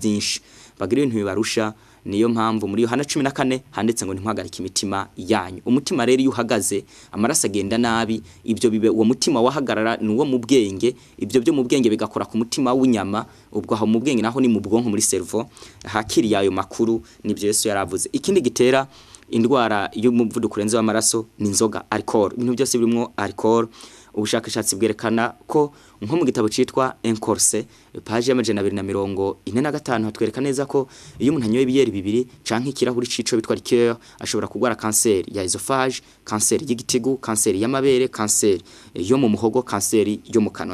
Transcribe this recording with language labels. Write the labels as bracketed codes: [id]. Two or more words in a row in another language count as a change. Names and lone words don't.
[rn] byinshi bagira ibintu bibarusha niyo mpamvu muri Yohana 14 handitse ngo ntimpagarike imitima yanyu umutima rero iyo uhagaze amaraso agenda nabi ibyo bibe uwo mutima wahagarara nuwo mu bwenge ibyo byo mu bwenge bigakora ku mutima w'inyama ubwo aho mu bwenge naho ni mu bwonko muri cerveau hakiri yayo makuru nibyo Yesu yaravuze ikindi gitera indwara y'umuvuduko urenze w'amaraso ni inzoga alcool ibintu byose birimo alcool ubushakashatsi bwerekana ko nko mu gitabo citwa Encorse page ya 245 hatwereka neza ko iyo umuntu anyoye ibiyeri bibiri canke ikirahuri cico bitwa liqueur ashobora kugwara cancer ya esophage cancer y'igitigu cancer y'amabere cancer yo mu muhogo cancer yo mu kanwa